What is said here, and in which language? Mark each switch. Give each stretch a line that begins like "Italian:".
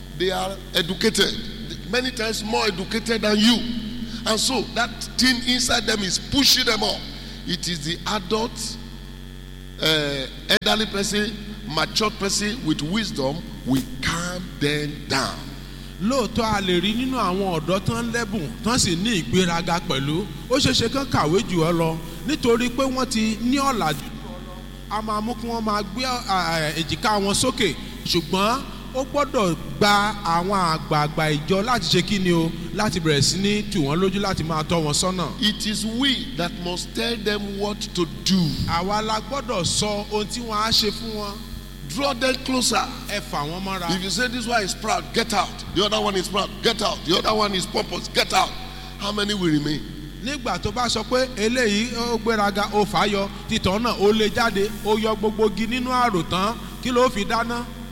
English: They are educated. Many times more educated than you. And so that thing inside them is pushing them up. It is the adult, elderly person, mature person with wisdom, we calm them down.
Yoruba: Lóòótọ́ a lè rí nínú àwọn ọ̀dọ́ tó ń lẹ́bùn tó sì ní ìgbéraga pẹ̀lú ó ṣeéṣe kán kàwé jù ọ lọ nítorí pé wọ́n ti ní ọ̀la jù a máa mú kí wọ́n máa gbé èjìká wọn sókè ṣùgbọ́n ó gbọ́dọ̀ gba àwọn àgbààgbà ìjọ láti ṣe kí ni o láti bẹ̀rẹ̀ sí ní tù wọ́n lójú láti máa tọ́ wọn sọ́nà.
English: It is we that must tell them what to do.
Yoruba: Àwa la gbọ́dọ̀ sọ ohun tí wọ́n á ṣe fún wọn.
English: Draw them closer. If you say this one is proud, get out. The other one is proud, get out. The other one is purpose, get out. How many will remain?
Yoruba: Nígbà tó bá sọ pé eléyìí ó gbéraga ó fàyọ títọ̀ náà ó lè jáde ó yọ gbogbo igi nínú àròtán kí ló fi dáná.